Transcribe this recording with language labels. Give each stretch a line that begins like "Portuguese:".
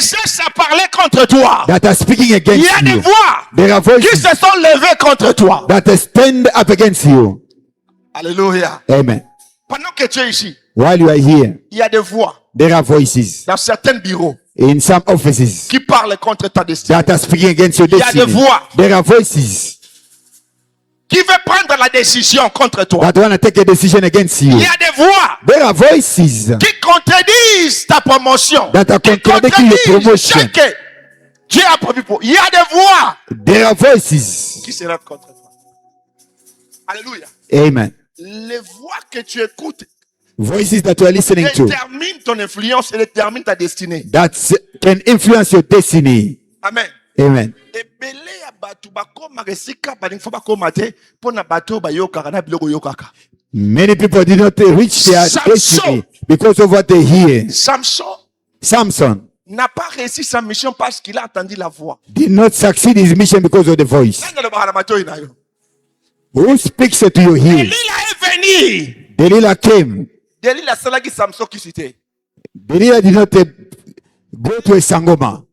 French: cessent à parler contre toi.
English: that are speaking
French: Il y
English: against
French: a des
English: you.
French: voix
English: There are
French: qui
English: voices
French: se sont levées contre toi.
English: that stand up against you. Alléluia. Amen.
French: Pendant que tu es ici,
English: While you are here,
French: il y a des voix
English: there are voices
French: dans certains bureaux
English: in some offices
French: qui parlent contre ta destinée.
English: that are speaking against your
French: Il y a des
English: destiny.
French: voix
English: There are voices
French: qui veulent prendre la décision contre toi.
English: that want to take a decision against you.
French: Il y a des voix
English: There are voices
French: qui contredisent ta promotion.
English: that are
French: Qui
English: contradicting your
French: contredisent
English: promotion.
French: ce que Dieu a prévu pour. Il y a des voix
English: There are voices.
French: qui se lèvent contre toi. Alléluia. Amen. Les voix que tu écoutes
English: Voices that you are listening to
French: déterminent ton influence et déterminent ta destinée.
English: that can influence your destiny. Amen. Amen.
Lingala: Ebele ya bato bakoma esika balingi fo bakoma te mpo na bato bayokaka na biloko oyokaka.
English: Many people did not reach their Samson. destiny because of what they hear. Samson Samson
French: n'a pas réussi sa mission parce qu'il a entendu la voix.
English: did not succeed his mission because of the voice.
Lingala: Nani alobaka na matoi na yo?
English: Who speaks to your ear?
French: Delila est venu.
English: Delilah came.
Lingala: Delila asalaki Samson kisi te.
English: Delilah did not go to a sangoma.